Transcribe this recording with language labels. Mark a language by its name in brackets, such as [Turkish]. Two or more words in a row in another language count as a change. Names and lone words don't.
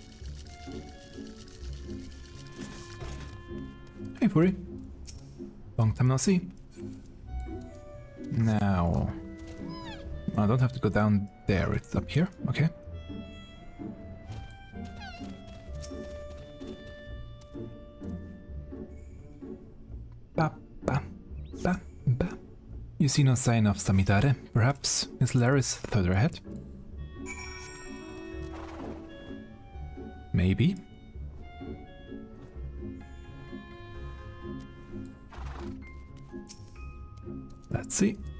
[English] Hey, Fury. Long time no see. Now... I don't have to go down there, it's up here, okay. Ba, ba, ba, ba. You see no sign of Samidare, perhaps Miss Laris further ahead? Maybe. Let's see.